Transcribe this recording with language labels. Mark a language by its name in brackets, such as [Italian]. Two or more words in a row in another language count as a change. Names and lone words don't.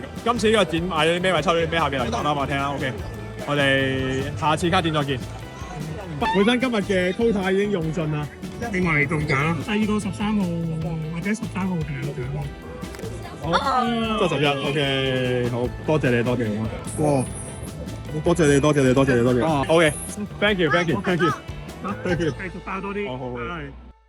[Cantonese] 今次呢個展買咗啲咩，咪抽咗啲咩，下邊留言講啦，我聽啦。OK， 我哋下次卡展再見。本身今日嘅 quota 已經用盡啦，另外嚟中獎啦，第二個13號或者13號就有獎。好，71 OK， 好多謝你，多謝你。哇，多謝你，多謝你，多謝你，多謝。OK， [English] thank you，thank you，thank you，thank you。 [Cantonese] 繼續爆多啲。好。